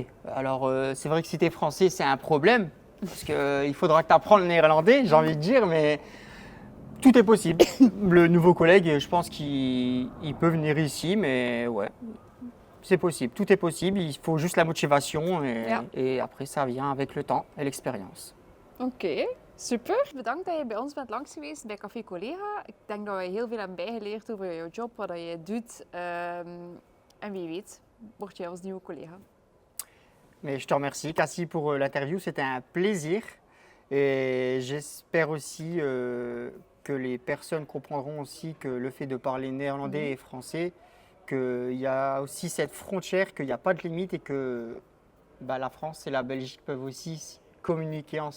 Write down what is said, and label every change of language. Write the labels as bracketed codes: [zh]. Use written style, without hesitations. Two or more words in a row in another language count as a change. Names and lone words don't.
[fr] Alors, c'est vrai que si tu es français, c'est un problème, parce qu'il faudra que tu apprennes le néerlandais, j'ai envie de dire, mais tout est possible. Le nouveau collègue, je pense qu'il peut venir ici, mais ouais, c'est possible. Tout est possible, il faut juste la motivation [nl] Ja. [fr] et après, ça vient avec le temps et l'expérience. [nl] Oké, super. Bedankt dat je bij ons bent langs geweest bij Café Collega. Ik denk dat we heel veel hebben bijgeleerd over jouw job, wat dat jij doet. En wie weet, word jij ons nieuwe collega. [fr] Mais je te remercie, Cassie, pour l'interview. C'était un plaisir. Et j'espère aussi que les personnes comprendront aussi que le fait de parler néerlandais et français, qu'il y a aussi cette frontière, qu'il n'y a pas de limite et que bah, la France et la Belgique peuvent aussi communiquer ensemble tout simplement.